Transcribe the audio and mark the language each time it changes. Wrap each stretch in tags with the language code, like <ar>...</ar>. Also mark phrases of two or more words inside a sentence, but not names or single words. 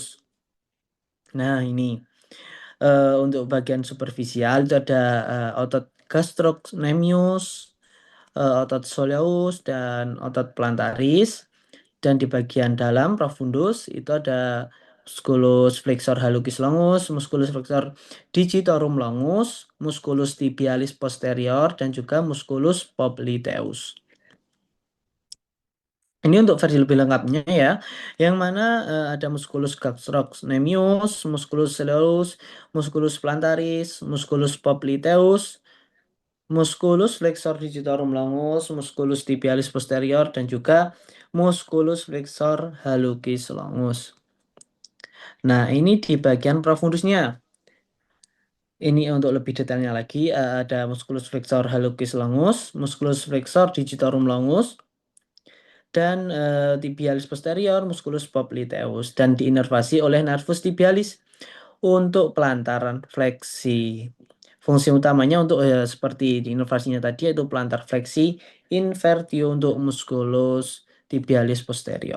<id>Nah, ini untuk bagian superficial itu ada otot gastrocnemius, otot soleus, dan otot plantaris. Dan di bagian dalam profundus itu ada musculus flexor hallucis longus, musculus flexor digitorum longus, musculus tibialis posterior, dan juga musculus popliteus. Ini untuk versi lebih lengkapnya ya, yang mana ada musculus gastrocnemius, musculus soleus, musculus plantaris, musculus popliteus, musculus flexor digitorum longus, musculus tibialis posterior, dan juga musculus flexor hallucis longus. Nah, ini di bagian profundusnya. Ini untuk lebih detailnya lagi, ada musculus flexor hallucis longus, musculus flexor digitorum longus, dan tibialis posterior, musculus popliteus, dan diinervasi oleh nervus tibialis untuk pelantaran fleksi. Fungsi utamanya untuk seperti di inovasinya tadi yaitu plantar fleksi, invertio untuk musculus tibialis posterior.</id>